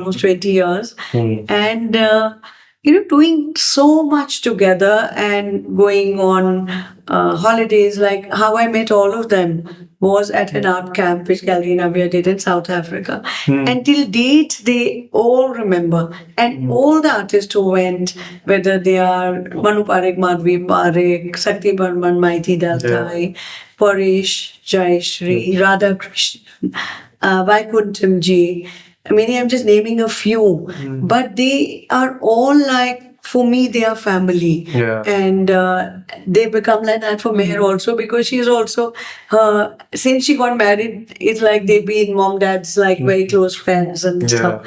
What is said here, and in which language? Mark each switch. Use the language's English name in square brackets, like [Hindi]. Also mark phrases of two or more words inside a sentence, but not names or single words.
[English] It's like almost 20 years, and doing so much together and going on holidays. Like how I met all of them was at an art camp which Gallery Navya did in South Africa. And till date, they all remember. And all the artists who went, whether they are Manu Parekh, Madhvi Parekh, Sakti Barman, Maiti Daltai, Paresh, Jai Shri, Radha Krishnan, Vaikuntham Ji. I mean, I'm just naming a few, but they are all like, for me, they are family. Yeah. And they become like that for Meher also, because she's also, since she got married, it's like they've been mom, dad's like very close friends and stuff.